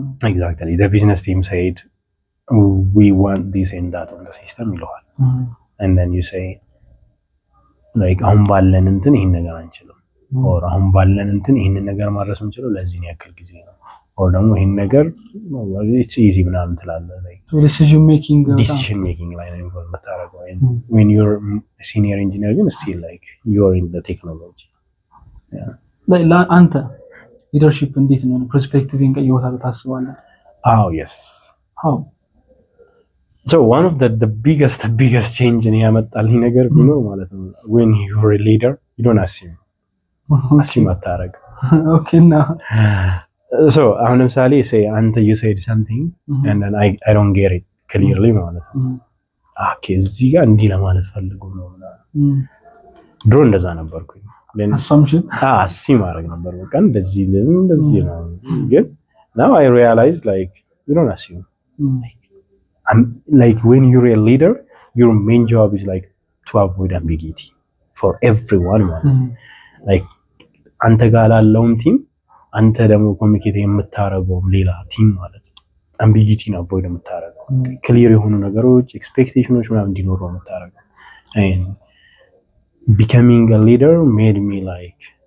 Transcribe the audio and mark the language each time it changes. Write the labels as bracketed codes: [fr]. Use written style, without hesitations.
[en] exactly the business team said we want this and that on the system [am] ይለዋል and then you say like አሁን ባለን እንትን ይሄን ነገር አንችልም or አሁን ባለን እንትን ይሄን ነገር ማድረስ እንችላለን ለዚህ ያክል ጊዜ ነው or ደግሞ ይሄን ነገር it's easy ምናምን ትላለህ like [en] decision making [am] ላይ ነው ኢንቮልቭ የምታረገው [en] when you're a senior engineer ግን still like you're in the technology yeah [am] like አንተ ሊደርሺፕ እንዴት ነው ፐርስፔክቲቭን ቀይሮታል ታስባለህ [en] yes how so one of the biggest change in [am] ያመጣልኝ ነገር ቢኖር ማለት ነው [en] when you're a leader you don't assume አታረግ okay now [am] so አሁን ለምሳሌ say አንተ [en] you said something and then I don't get it clearly [am] ማለት ነው okay እዚህ ጋር እንዲህ ለማለት ፈልጎ ነው ድሮ እንደዛ ነበርኩኝ [en] assumption [am] አሲ ማድረግ ነበር በቃ እንደዚህ ነው ግን [en] now I realize like you don't assume like when you're a leader your main job is like to avoid ambiguity for everyone like አንተ ጋር ላለውን ቲም አንተ ደግሞ ኮሚኒኬት የምታረገው ሌላ ቲም ማለት ambiguity ነው avoid የምታረገው clear የሆኑ ነገሮች expectations ምናምን እንዲኖሩ የምታረገው and becoming a leader made me like